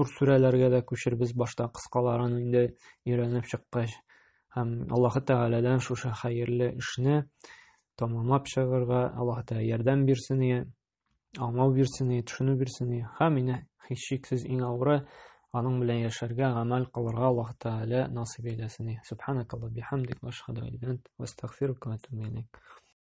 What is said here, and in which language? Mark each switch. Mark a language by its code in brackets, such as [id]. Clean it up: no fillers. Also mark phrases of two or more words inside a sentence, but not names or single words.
[tt] сүрәләргә дә күчербез, башта кыскаларын инде өйрәнеп чыккач, һәм Аллаһ Тәгаләдән шушы хәерле эшне тамамлап чыгарга Аллаһ Тәгалә ярдәм бирсен, аңлау бирсен, төшенү бирсен, һәм менә һичшиксез иң авыры аның белән яшәргә, гамәл кылырга Аллаһ Тәгалә насыйп әйләсен. [ar] سبحانك اللهم بحمدك، وأشهد أن لا إله إلا أنت، وأستغفرك وأتوب إليك.